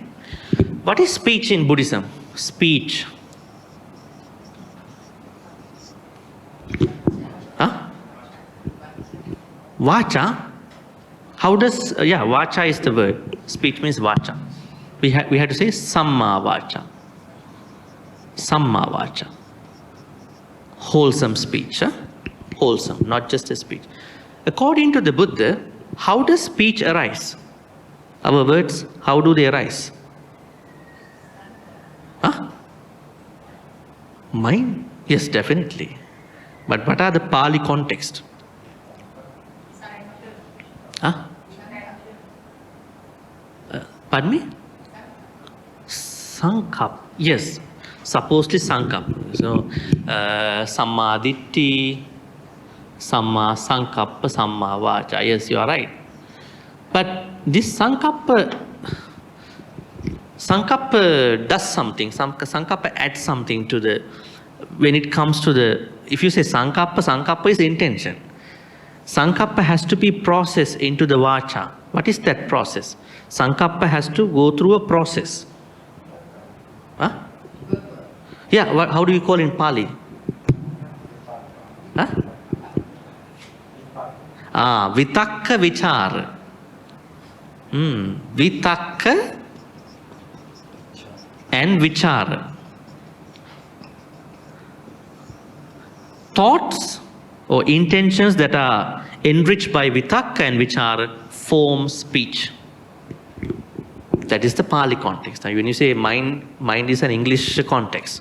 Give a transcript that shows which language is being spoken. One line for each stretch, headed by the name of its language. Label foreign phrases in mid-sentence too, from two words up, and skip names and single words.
English: What is speech in Buddhism? Speech. Huh? Vacha. How does, vacha is the word. Speech means vacha. We had to say
Pali: samma vacha. Samma vacha.
English: Wholesome speech. Wholesome, not just a speech. According to the Buddha, how does speech arise? Our words, how do they arise? Huh? Mind? Yes, definitely. But what are the Pali context? Huh? Pardon me? Sankap. Yes. Supposedly sankappa.
Pali: So, samma ditti, samma sankappa, samma vacha.
English: Yes, you are right. But this sankappa, Sankappa does something. Sankappa adds something to the, when it comes to the, if you say Sankappa is intention. Sankappa has to be processed into the vacha. What is that process? Sankappa has to go through a process. Huh? Yeah, how do you call in Pali?
Pali: Huh? Vitakka vichara. Vitakka and vichara.
English: Thoughts or intentions that are enriched by
Pali: vitakka and vichara
English: form speech. That is the Pali context. Now when you say mind is an English context.